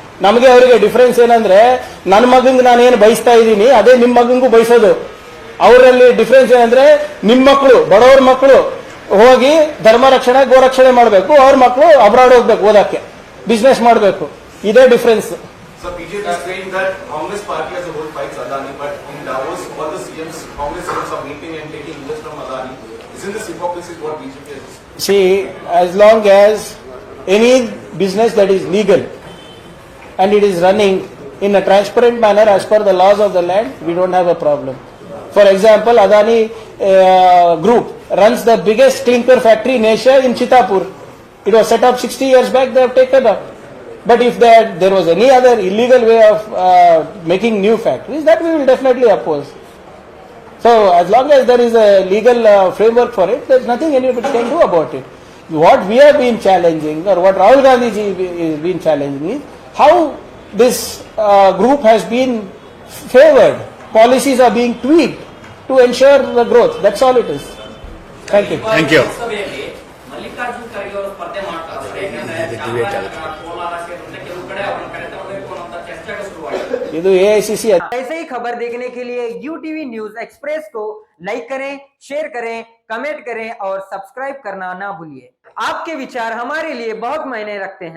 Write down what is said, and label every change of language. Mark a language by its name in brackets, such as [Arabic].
[Kannada] ನಮಗೆ ಅವರಿಗೆ ಡಿಫ್ರೆನ್ಸ್ ಏನಂದ್ರೆ, ನನ್ನ ಮಗಂಗೆ ನಾನೇನು ಬಯಸ್ತಾ ಇದ್ದೀನಿ ಅದೇ ನಿಮ್ಮ ಮಗಂಗೂ ಬಯಸೋದು. ಅವರಲ್ಲಿ ಡಿಫ್ರೆನ್ಸ್ ಏನಂದ್ರೆ, ನಿಮ್ಮ ಮಕ್ಕಳು, ಬಡವ್ರ ಮಕ್ಕಳು ಹೋಗಿ ಧರ್ಮ ರಕ್ಷಣೆ ಗೋರಕ್ಷಣೆ ಮಾಡಬೇಕು, ಅವ್ರ ಮಕ್ಕಳು ಅಬ್ರಾಡ್ ಹೋಗ್ಬೇಕು ಓದಕ್ಕೆ, ಬಿಸ್ನೆಸ್ ಮಾಡಬೇಕು. ಇದೇ difference. [English] So BJP is saying that Congress party as a whole fights Adani, but in Davos, all the CMs, Congress CMs are meeting and taking US from Adani. Isn't this hypocrisy what BJP is? See, as long as any business that is legal and it is running in a transparent manner as per the laws of the land, we don't have a problem. For example, Adani Group runs the biggest clinker factory in Asia in Chitapur. It was set up 60 years back. They have taken up. But if there was any other illegal way of making new factories, that we will definitely oppose. So as long as there is a legal framework for it, there is nothing anybody can do about it. What we have been challenging, or what Rahul Gandhi ji has been challenging, is how this group has been favored. Policies are being tweaked to ensure the growth. That's all it is. Thank you. Thank you. [Kannada] Mallikarjun Kharge ಅವರು ಸ್ಪರ್ಧೆ ಮಾಡ್ತಾರೆ. ಯಾಕಂದ್ರೆ ಕೋಲಾರ ಸೇರಿದಂತೆ ಕೆಲವು ಕಡೆ ಅವ್ರನ್ನ ಕರೆ ತರಬೇಕು ಅನ್ನೋ ಚರ್ಚೆಗಳು ಶುರುವಾಗಿದೆ. ಇದು AICC. [Hindi] ऐसे ही खबर देखने के लिए UTV न्यूज एक्सप्रेस को लाइक करें, शेयर करें, कमेंट करें और सब्सक्राइब करना ना भूलिए. आपके विचार हमारे लिए बहुत मायने रखते हैं.